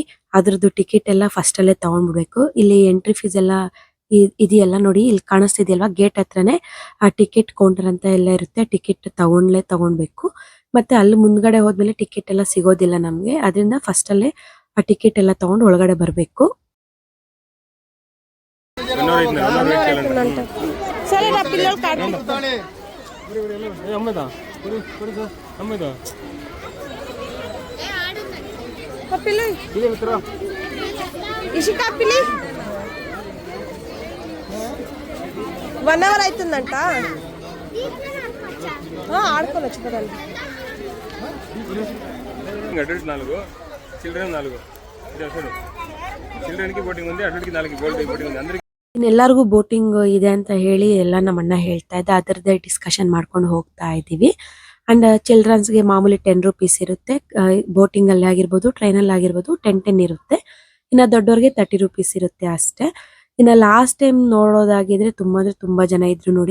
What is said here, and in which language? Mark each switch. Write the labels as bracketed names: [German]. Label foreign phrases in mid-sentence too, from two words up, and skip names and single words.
[Kannada] ಅದ್ರದ್ದು ಟಿಕೆಟ್ ಎಲ್ಲ ಫಸ್ಟ್ ಅಲ್ಲೇ ತಗೊಂಡ್ಬಿಡ್ಬೇಕು. ಇಲ್ಲಿ [English] entry fees [Kannada] ಎಲ್ಲ ಇದೆಯಲ್ಲ ನೋಡಿ, ಇಲ್ಲಿ ಕಾಣಿಸ್ತಿದೆಯಲ್ವಾ ಗೇಟ್ ಹತ್ರನೇ ಆ [English] ticket counter [Kannada] ಅಂತ ಎಲ್ಲ ಇರುತ್ತೆ. ಟಿಕೆಟ್ ತಗೊಂಡ್ಬೇಕು. ಮತ್ತೆ ಅಲ್ಲಿ ಮುಂದ್ಗಡೆ ಹೋದ್ಮೇಲೆ ಟಿಕೆಟ್ ಎಲ್ಲ ಸಿಗೋದಿಲ್ಲ ನಮ್ಗೆ. ಅದರಿಂದ ಫಸ್ಟ್ ಅಲ್ಲೇ ಆ ಟಿಕೆಟ್ ಎಲ್ಲ ತಗೊಂಡು ಒಳಗಡೆ ಬರ್ಬೇಕು. [Telugu] సరే నా పిల్లలు కాదు పిల్లి ఇషికా పిల్లి 1 అవర్ అవుతుందంట. ఆడుకోవచ్చు కదండి. [English] adult 4, children 4. [Telugu] చిల్డ్రన్ కి ಬೋಟಿಂಗ್ ఉంది, అడల్ట్ కి 4 ಬೋಟಿಂಗ್ ఉంది. అందరికి [Kannada] ಎಲ್ಲರಿಗೂ ಬೋಟಿಂಗ್ ಇದೆ ಅಂತ ಹೇಳಿ ಎಲ್ಲ ನಮ್ಮಣ್ಣ ಹೇಳ್ತಾ ಇದ್ದ. ಅದರದ್ದೇ ಡಿಸ್ಕಷನ್ ಮಾಡ್ಕೊಂಡು ಹೋಗ್ತಾ ಇದೀವಿ. [English] and childrens [Kannada] ಗೆ ಮಾಮೂಲಿ 10 ರುಪೀಸ್ ಇರುತ್ತೆ. ಬೋಟಿಂಗ್ ಅಲ್ಲಿ ಆಗಿರ್ಬೋದು, ಟ್ರೈನ್ ಅಲ್ಲಿ ಆಗಿರ್ಬೋದು 10 ಇರುತ್ತೆ. ಇನ್ನ ದೊಡ್ಡವ್ರಿಗೆ 30 ರುಪೀಸ್ ಇರುತ್ತೆ ಅಷ್ಟೇ. ಇನ್ನ [English] last time [Kannada] ನೋಡೋದಾಗಿದ್ರೆ ತುಂಬಾ ಜನ ಇದ್ರು ನೋಡಿ.